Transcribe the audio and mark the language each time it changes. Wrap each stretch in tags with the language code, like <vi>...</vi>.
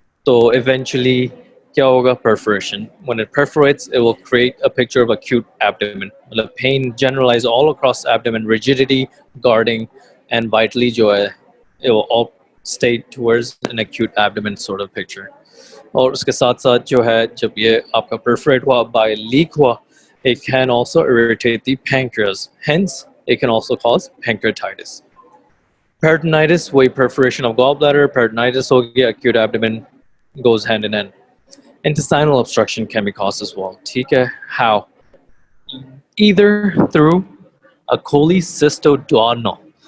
<en>So eventually,</en> <hi>क्या होगा?</hi> <en>Perforation. When it perforates, it will create a picture of acute abdomen. The pain generalized all across abdomen, rigidity, guarding, and vitally</en> <hi>जो है,</hi> <en>it will all state towards an acute abdomen sort of picture.</en> <hi>और उसके साथ साथ जो है, जब ये आपका perforate हुआ, by leak हुआ,</hi> <en>it can also irritate the pancreas. Hence, it can also cause pancreatitis. Peritonitis,</en> <hi>वही</hi> <en>perforation of gallbladder, peritonitis</en> <hi>हो गया,</hi> <en>acute abdomen goes hand in hand. Intestinal obstruction can be caused as well. How? Either through a cholecystoduodenal.</en>